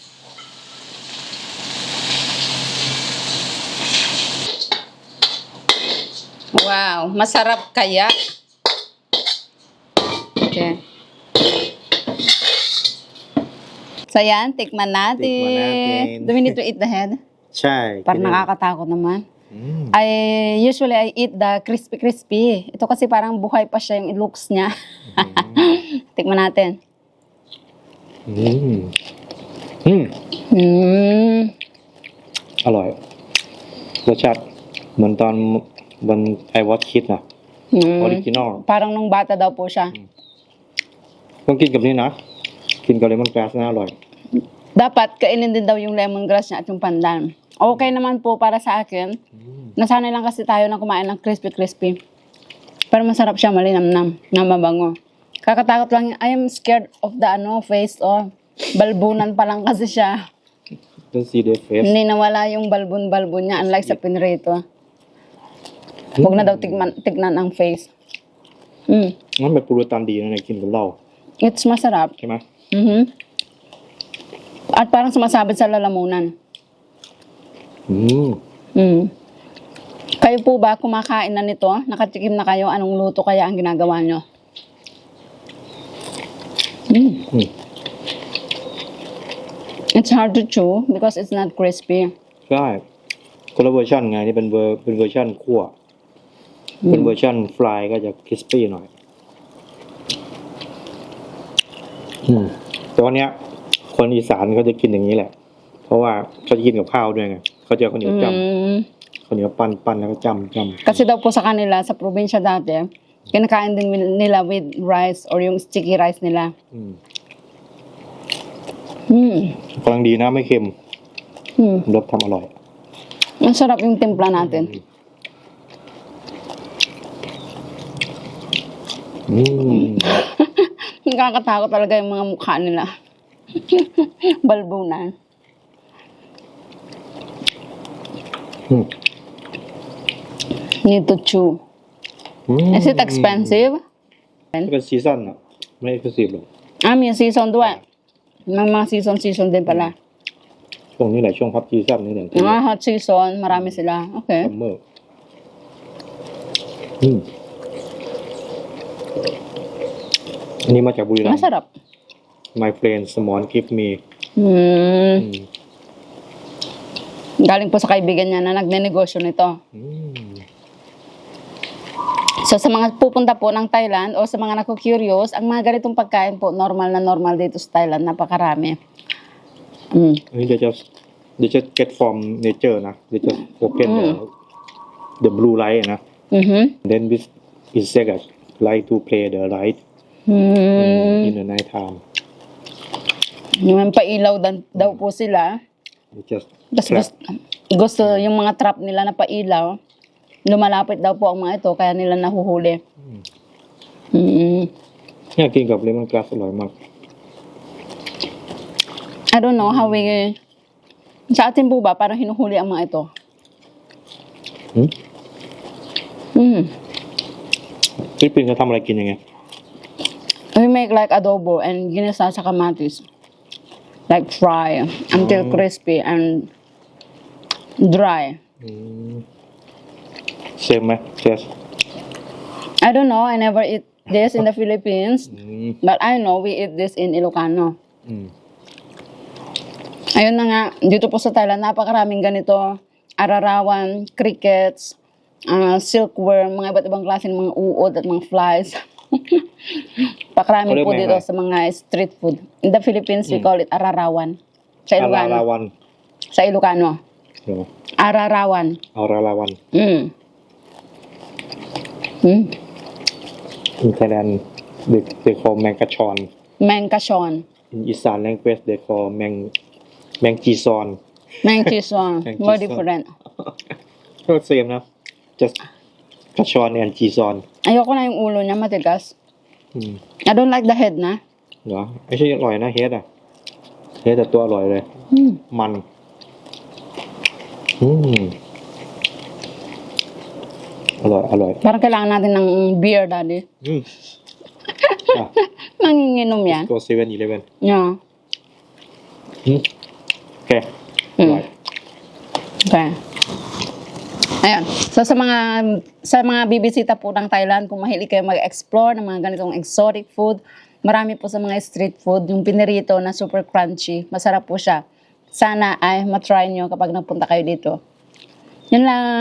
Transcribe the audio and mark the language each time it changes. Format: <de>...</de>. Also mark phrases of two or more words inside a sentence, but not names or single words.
<tl>Wow, masarap kaya. Okay. So, yan, tikman natin.</tl> <en>Do we need to eat the head?</en> <th>ใช่</th> <tl>Parang nakakatakot naman.</tl> <en>Usually I eat the crispy.</en> <tl>Ito kasi parang buhay pa siya yung looks niya. Tikman natin.</tl> <th>อร่อยรสชาติเหมือนตอน</th> <en>when I was kid</en> <th>นะออริจินอล</th> <tl>Parang nung bata daw po siya.</tl> <th>ต้องกินกับนี่นะกินกับเลมอนกราสนะอร่อย</th> <tl>Dapat kainin din daw yung lemongrass niya at yung pandan. Okay naman po para sa akin. Nasanay lang kasi tayo na kumain ng crispy-crispy. Pero masarap siya, malinamnam, na mabango. Kakatakot lang,</tl> <en>I am scared of the face,</en> <tl>balbunan pa lang kasi siya.</tl> <en>Don't see their face.</en> <tl>Hindi nawala yung balbun-balbun niya, unlike sa pinrito. Huwag na daw tignan ang face.</tl> <th>มันเป็นปูรตันดีนะในกินกับเหล้า</th> <en>It's masarap.</en> <th>ใช่ไหม</th> <tl>At parang sumasabit sa lalamunan. อืม Kayo po ba kumakain na nito? Nakatikim na kayo? Anong luto kaya ang ginagawa nyo?</tl> <en>It's hard to chew because it's not crispy.</en> <th>ใช่คนละเวอร์ชันไงนี่เป็นเวอร์ชันคั่วเป็นเวอร์ชันฟรายก็จะคริสปี้หน่อยแต่วันเนี้ยคนอีสานเขาจะกินอย่างนี้แหละ เพราะว่าเขาจะกินกับข้าวด้วยไงเขาจะเอาข้าวเหนียวจ้ำข้าวเหนียวปั้นแล้วก็จ้ำ</th> <tl>Kasi daw po sa kanila, sa probinsya dati, kinakain din nila</tl> <en>with rice or</en> <tl>yung</tl> <en>sticky rice</en> <tl>nila.</tl> <th>กำลังดีนะไม่เค็มรสทำอร่อย</th> <tl>Masarap yung timpla natin. Nakakatakot talaga yung mga mukha nila. Balbunan.</tl> <en>Need to chew. Is it expensive?</en> <th>เป็นซีซั่นอ่ะไม่เอ็กซ์คลูซีฟหรอก</th> <tl>May season ด้วย. May mga season din pala.</tl> <th>ช่วงนี้แหละช่วงพับซีซั่นนี่แหละ</th> <tl>Mga</tl> <en>hot season,</en> <tl>marami sila.</tl> <en>Okay.</en> <th>ซัมเมอร์อันนี้มาจากบุรีรัมย์</th> <tl>Masarap.</tl> <en>My friend Small give me</en> <tl>Galing po sa kaibigan niya na nagnenegosyo nito. So sa mga pupunta po ng Thailand o sa mga naku-curious, ang mga ganitong pagkain po, normal na normal dito sa Thailand, napakarami.</tl> <en>อันนี้ they just get from nature นะ they just open the blue light นะ then this insect like to play the light in the night time</en> <tl>Yung pailaw daw po sila.</tl> <en>they just</en> <tl>Tapos gusto yung mga trap nila na pailaw. Lumalapit daw po ang mga ito, kaya nila nahuhuli.</tl> <th>เนี่ยกินกับเลมอนกราสอร่อยมาก</th> <en>I don't know how we...</en> <tl>Sa atin po ba, parang hinuhuli ang mga ito?</tl> <th>ฟิลิปปินส์เขาทำอะไรกินยังไง</th> <en>We make like adobo and</en> <tl>ginisa sa kamatis.</tl> <en>Like fry until crispy and dry.</en> <th>เซมไหมเชส</th> <en>I don't know, I never eat this in the Philippines. But I know we eat this in Ilocano.</en> <tl>Ayun na nga, dito po sa Thailand, napakaraming ganito. Ararawan,</tl> <en>crickets, silkworm,</en> <tl>mga iba't ibang klase ng mga uod at mga flies. Pakarami po dito sa mga</tl> <en>street food. In the Philippines, we call it ararawan.</en> <tl>Sa</tl> <th>อารา</th> <tl>Ilocano.</tl> <th>ลาวัน</th> <tl>Sa Ilocano.</tl> <th>เหรอ</th> <tl>Ararawan.</tl> <en>อาราลาวัน in Thailand they call แมงกะชอน Mengkashon. in อีสาน language they call แมงจีซอน Mengkishon. More Mengkishon. different.</en> <th>ก็เซมนะ just กะชอน and จีซอน</th> <tl>Ayoko na yung ulo niya, matigas.</tl> <en>I don't like the head na.</en> <th>เหรอไม่ใช่อร่อยนะเฮดอะเฮดแต่ตัวอร่อยเลย มันอร่อย</th> <tl>Parang kailangan natin ng beer, daddy. อ่ะ Manginginom yan.</tl> <en>go 7-Eleven Yeah.</en> <th>โอเคอร่อย</th> <tl>Okay. Ayan. So sa mga bibisita po ng Thailand, kung mahilig kayo mag-explore ng mga ganitong</tl> <en>exotic food,</en> <tl>marami po sa mga</tl> <en>street food,</en> <tl>yung pinirito na</tl> <en>super crunchy,</en> <tl>masarap po siya. Sana ay matry nyo kapag nagpunta kayo dito.</tl>